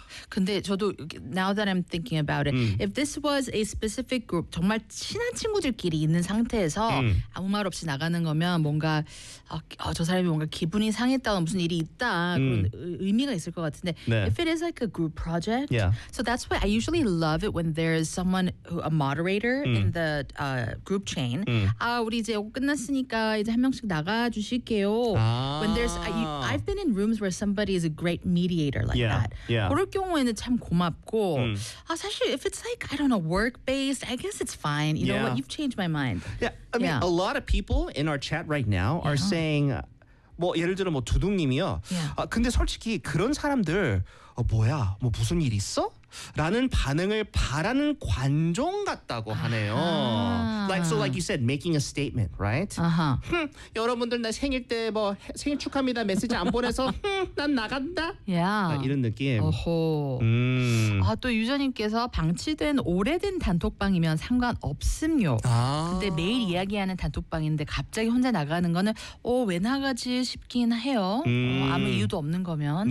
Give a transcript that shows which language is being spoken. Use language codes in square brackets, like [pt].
[ko] 근데 저도 [en] now that I'm thinking about it, if this was a specific group, [ko] 정말 친한 친구들끼리 있는 상태에서 아무 말 없이 나가는 거면 뭔가 저 사람이 뭔가 기분이 상했다거나 무슨 일이 있다 그런 의미가 있을 것 같은데 네. [en] if it is like a group project, yeah. so that's why I usually love it when there is someone who, a moderator in the group chain. [ko] 우리 이제 끝났으니까 이제 한 명씩 나가 주실게요. 아. [en] When there's I've been in rooms where somebody is a great mediator like yeah. that. Yeah. [ko] 경우에는 참 고맙고 사실 [en] if it's like I don't know work based I guess it's fine you know what you've changed my mind yeah I mean a lot of people in our chat right now are saying [ko] 뭐 예를 들어 뭐 두둥님이요 근데 솔직히 그런 사람들 뭐야 뭐 무슨 일 있어? 라는 반응을 바라는 관종 같다고 하네요. [en] Like so like you said making a statement, right? [ko] 여러분들 나 생일 때 뭐 생일 축하합니다 메시지 안 보내서 난 나간다. [en] Yeah. [ko] 아, 이런 느낌. 오호. 아 또 유저님께서 방치된 오래된 단톡방이면 상관없음요. 아. 근데 매일 이야기하는 단톡방인데 갑자기 혼자 나가는 거는 왜 나가지 싶긴 해요. 아무 이유도 없는 거면.